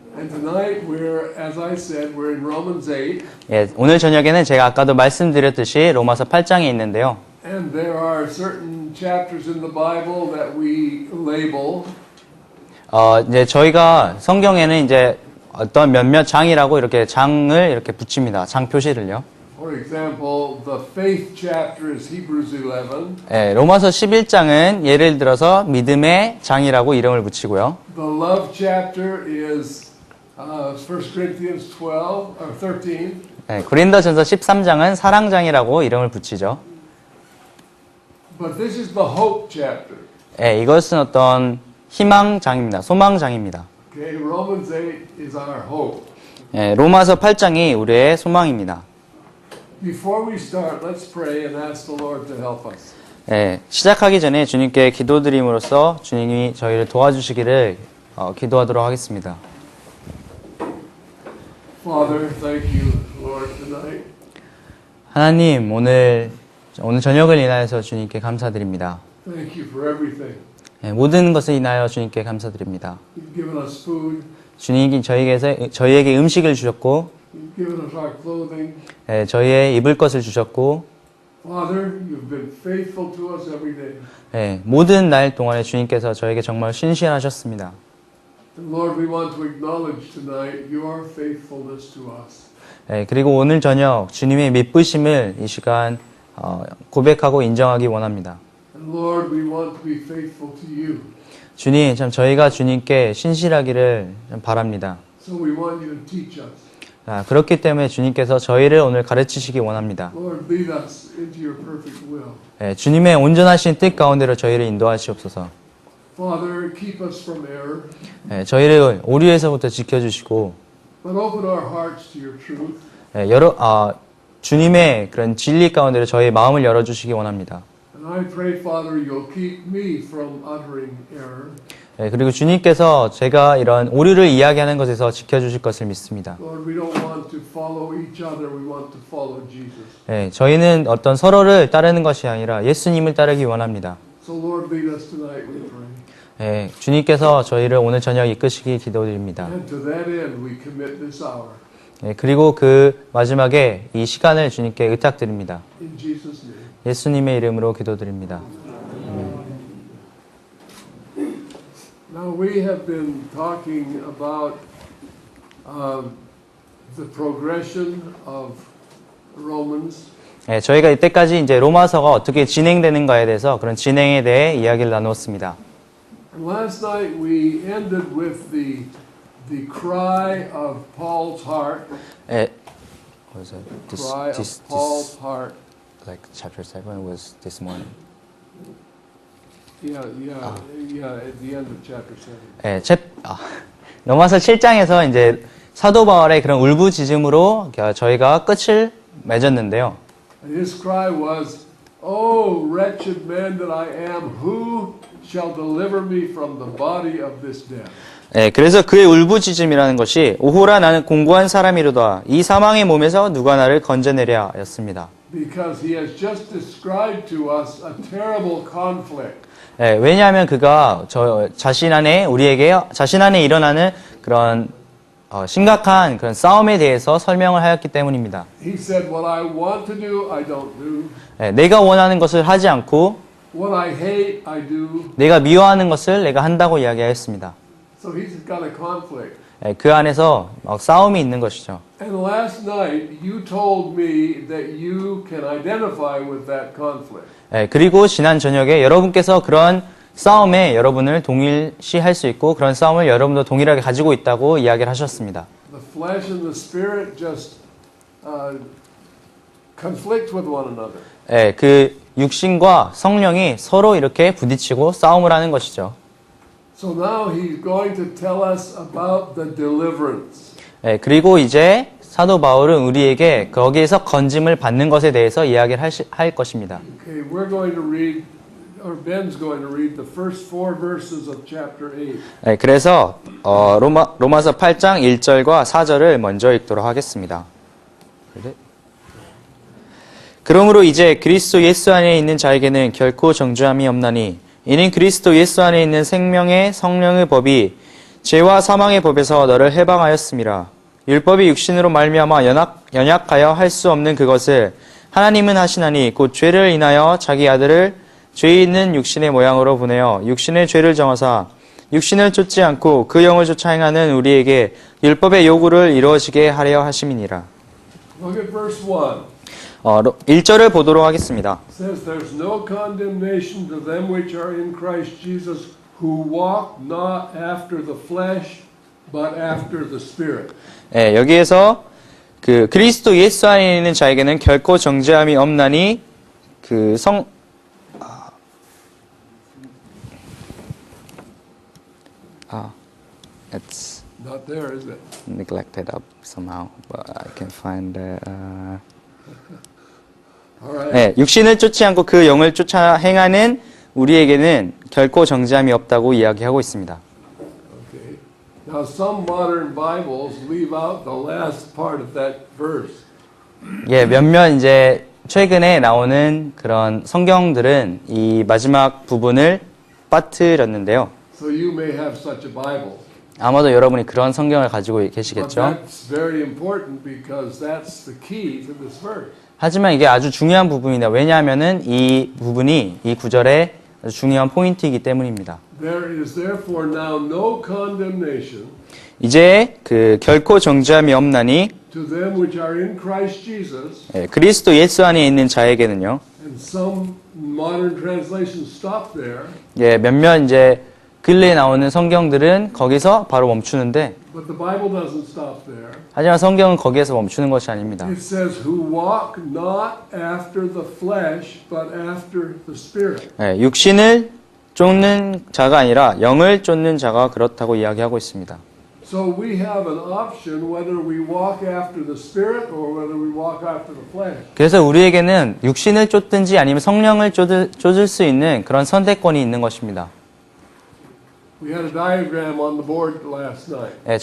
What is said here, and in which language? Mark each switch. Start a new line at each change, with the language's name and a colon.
English: Tonight we're, as I said, we're in Romans 8.
Korean: 예, 오늘 저녁에는 제가 아까도 말씀드렸듯이 로마서 8장에 있는데요.
English: And there are certain chapters in the Bible that we label.
Korean: 이제 저희가 성경에는 이제 어떤 몇몇 장이라고 이렇게 장을 이렇게 붙입니다. 장 표시를요.
English: For example, the faith chapter is Hebrews 11.
Korean: 예, 로마서 11장은 예를 들어서 믿음의 장이라고 이름을 붙이고요.
English: The love chapter is 1 Corinthians 12 or 13.
Korean: 예, 고린도전서 13장은 사랑장이라고 이름을 붙이죠.
English: But this is the hope chapter.
Korean: 예, 이것은 어떤 희망장입니다. 소망장입니다.
English: Okay, Romans 8 is our hope.
Korean: 예, 로마서 8장이 우리의 소망입니다.
English: Before we start, let's pray and ask the Lord to help us.
Korean: 예, 시작하기 전에 주님께 기도드림으로써 주님이 저희를 도와주시기를 기도하도록 하겠습니다.
English: Father, thank you, Lord, tonight.
Korean: 하나님, 오늘 저녁을 인하여서 주님께 감사드립니다.
English: Thank you for everything.
Korean: 예, 모든 것을 인하여 주님께 감사드립니다.
English: You've given us food.
Korean: 주님이 저희에게 음식을 주셨고,
English: You've given us our clothing.
Korean: 예, 저희의 입을 것을 주셨고,
English: Father, you've been faithful to us every day.
Korean: 예, 모든 날 동안에 주님께서 저에게 정말 신실하셨습니다.
English: And Lord, we want to acknowledge tonight your faithfulness to us.
Korean: 예, 그리고 오늘 저녁 주님의 믿으심을 이 시간 고백하고 인정하기 원합니다.
English: And Lord, we want to be faithful to you.
Korean: 주님, 참 저희가 주님께 신실하기를 좀 바랍니다.
English: So we want you to teach us.
Korean: 그렇기 때문에 주님께서 저희를 오늘 가르치시기 원합니다.
English: Lord, lead us into your perfect will.
Korean: 예, 주님의 온전하신 뜻 가운데로 저희를 인도하시옵소서.
English: Father, keep us from error.
Korean: 예, 저희를 오류에서부터 지켜주시고,
English: But open our hearts to your truth.
Korean: 예, 주님의 그런 진리 가운데로 저희의 마음을 열어주시기 원합니다.
English: And I pray, Father, you'll keep me from uttering error.
Korean: 예, 그리고 주님께서 제가 이런 오류를 이야기하는 것에서 지켜주실 것을 믿습니다.
English: Lord, we don't want to follow each other. We want to follow Jesus.
Korean: 예, 저희는 어떤 서로를 따르는 것이 아니라 예수님을 따르기 원합니다.
English: So Lord, lead us tonight, we pray.
Korean: 예, 주님께서 저희를 오늘 저녁 이끄시기 기도드립니다.
English: And to that end, we commit this hour.
Korean: 예, 그리고 그 마지막에 이 시간을 주님께 의탁드립니다.
English: In Jesus' name.
Korean: 예수님의 이름으로 기도드립니다.
English: Now we have been talking about the progression of Romans.
Korean: 예, 저희가 이때까지 이제 로마서가 어떻게 진행되는가에 대해서 그런 진행에 대해 이야기를 나누었습니다.
English: And last night we ended with the cry of Paul's heart. 예, was it Cry of Paul's heart. like chapter 7 was this morning. Yeah, at the end of chapter 7.
Korean: 예, 로마서 7장에서 이제 사도 바울의 그런 울부짖음으로 저희가 끝을 맺었는데요.
English: And his cry was, "Oh, wretched man that I am, who shall deliver me from the body of this death?"
Korean: 예, 그래서 그의 울부짖음이라는 것이 오호라 나는 공고한 사람이로다. 이 사망의 몸에서 누가 나를 건져내랴 였습니다.
English: Because he has just described to us a terrible conflict.
Korean: 예, 왜냐하면 그가 자신 안에 일어나는 그런 심각한 그런 싸움에 대해서 설명을 하였기 때문입니다.
English: He said, "What I want to do, I don't do.
Korean: 예, 내가 원하는 것을 하지 않고
English: What I hate, I do."
Korean: 내가 미워하는 것을 내가 한다고 이야기하였습니다.
English: So he's got a conflict.
Korean: 예, 그 안에서 싸움이 있는 것이죠.
English: And last night, you told me that you can identify with that conflict.
Korean: 예, 그리고 지난 저녁에 여러분께서 그런 싸움에 여러분을 동일시할 수 있고 그런 싸움을 여러분도 동일하게 가지고 있다고 이야기를 하셨습니다.
English: The flesh and the spirit just conflict with one another.
Korean: 예, 그 육신과 성령이 서로 이렇게 부딪히고 싸움을 하는 것이죠.
English: So now he's going to tell us about the deliverance.
Korean: 예, 그리고 이제 사도 바울은 우리에게 거기에서 건짐을 받는 것에 대해서 이야기를 할 것입니다.
English: Okay, we're going to read, or Ben's going to read the first 4 verses of chapter 8.
Korean: 예, 그래서 로마서 8장 1절과 4절을 먼저 읽도록 하겠습니다. 그러므로 이제 그리스도 예수 안에 있는 자에게는 결코 정죄함이 없나니 이는 그리스도 예수 안에 있는 생명의 성령의 법이 죄와 사망의 법에서 너를 해방하였음이라. 율법이 육신으로 말미암아 연약하여 할 수 없는 그것을 하나님은 하시나니 곧 죄를 인하여 자기 아들을 죄 있는 육신의 모양으로 보내어 육신의 죄를 정하사 육신을 쫓지 않고 그 영을 쫓아 행하는 우리에게 율법의 요구를 이루어지게 하려 하심이니라.
English: Look at verse 1.
Korean: 1절을 보도록 하겠습니다.
English: It says, There's no condemnation to them which are in Christ Jesus, who walk not after the flesh, but after the Spirit.
Korean: 여기에서 그 그리스도 예수 안에 있는 자에게는 결코 정죄함이 없나니
English: it's Not there, is it? neglected up somehow, but I can find All right.
Korean: 육신을 쫓지 않고 그 영을 쫓아 행하는 우리에게는 결코 정죄함이 없다고 이야기하고 있습니다.
English: Okay. Now, some modern Bibles leave out the last part of that verse.
Korean: 몇몇 이제 최근에 나오는 그런 성경들은 이 마지막 부분을 빠뜨렸는데요.
English: So you may have such a Bible.
Korean: 아마도 여러분이 그런 성경을 가지고
English: But
Korean: 계시겠죠.
English: that's very important because that's the key to this verse.
Korean: 하지만 이게 아주 중요한 부분이다. 왜냐하면은 이 부분이 이 구절의 아주 중요한 포인트이기 때문입니다.
English: There is therefore now no condemnation
Korean: 이제 그 결코 정죄함이 없나니
English: to them which are in Christ Jesus.
Korean: 그리스도 예수 안에 있는 자에게는요.
English: And some modern translations stop there.
Korean: 몇몇 이제 근래에 나오는 성경들은 거기서 바로 멈추는데
English: But the Bible doesn't stop there.
Korean: 하지만 성경은 거기에서 멈추는 것이 아닙니다.
English: It says, who walk not after the flesh, but after the Spirit.
Korean: 육신을 쫓는 자가 아니라 영을 쫓는 자가 그렇다고 이야기하고 있습니다.
English: So we have an option whether we walk after the Spirit or whether we walk after the flesh.
Korean: 그래서 우리에게는 육신을 쫓든지 아니면 성령을 쫓을 수 있는 그런 선택권이 있는 것입니다.
English: We had a diagram on the board last night.